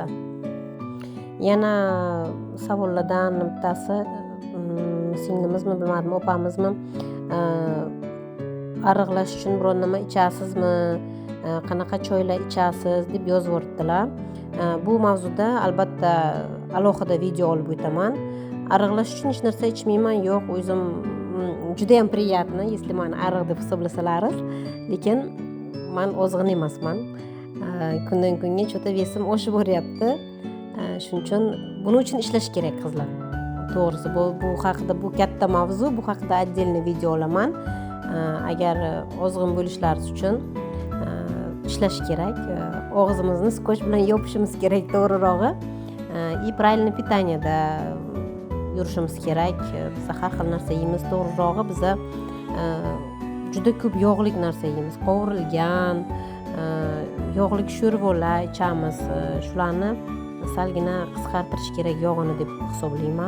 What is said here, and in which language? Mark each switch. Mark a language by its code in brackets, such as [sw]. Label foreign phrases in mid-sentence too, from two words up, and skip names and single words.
[uz] Yana savollardan bittasi singlimizmi, bilmadim, opamizmi ariqlash uchun biror nima ichasizmi, qanaqa choylar ichasiz deb yozib yuboribdilar. Bu mavzuda albatta alohida video olib o'taman. Ariqlash uchun hech narsa ichmayman, yo'q, o'zim juda ham [ru] приятно, если [uz] meni ariq deb hisoblasalaringiz, lekin men ozg'in emasman. Kundan kunga cho'ta vesim oshib boryapti. Shuning uchun buning uchun ishlash kerak qizlar. To'g'risi bu haqida bu katta mavzu, bu haqida отдельный video olaman. Agar ozg'in bo'lishlaringiz uchun ishlash kerak. Og'zimizni skoch bilan yopishimiz kerak, to'g'rirog'i. [ru] И правильное питаниеda [uz] yurishimiz kerak. Biz har xil narsa yeymiz, to'g'rirog'i biz juda ko'p yog'lik narsa yeymiz. Qovurilgan, yog'lik sho'rvalar ichamiz. Shularni salgina qisqartirish kerak yog'ini deb hisoblayman.